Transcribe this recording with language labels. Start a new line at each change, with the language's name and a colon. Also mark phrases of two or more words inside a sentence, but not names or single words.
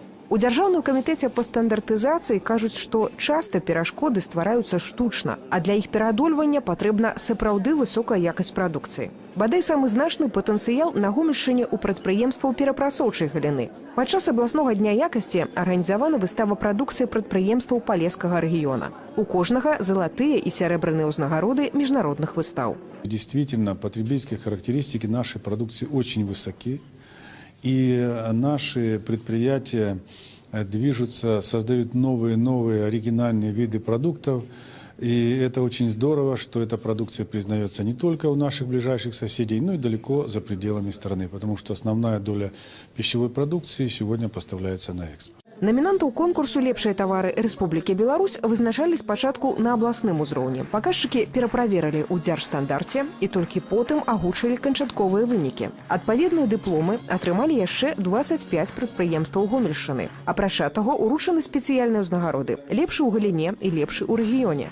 Belarusian: У Дзяржаўным камітэце па стандартызацыі кажуць, што часта перашкоды ствараюцца штучна, а для іх пераадольвання патрэбна сапраўды высокая якасць прадукцыі. Бадай самы значны патэнцыял на Гомельшчыне ў прадпрыемстваў перапрацоўчай галіны. Падчас абласнога дня якасці арганізавана выстава прадукцыі прадпрыемстваў Палескага рэгіёна. У кожнага залатыя і сярэбраныя ўзнагароды міжнародных выстаў.
Russian: Действительно, потребительские характеристики нашей продукции очень высоки. И наши предприятия движутся, создают новые оригинальные виды продуктов. И это очень здорово, что эта продукция признается не только у наших ближайших соседей, но и далеко за пределами страны, потому что основная доля пищевой продукции сегодня поставляется на экспорт.
Belarusian: Намінантаў конкурсу «Лепшыя тавары Рэспублікі Беларусь» вызначалі спачатку на абласным узроўні. Паказчыкі пераправерылі ў дзяржстандарце і толькі потым агучылі канчатковыя вынікі. Адпаведныя дыпломы атрымалі яшчэ 25 прадпрыемстваў Гомельшчыны. Апрача таго, уручаны спецыяльныя ўзнагароды «Лепшы ў галіне» і «Лепшы ў рэгіёне».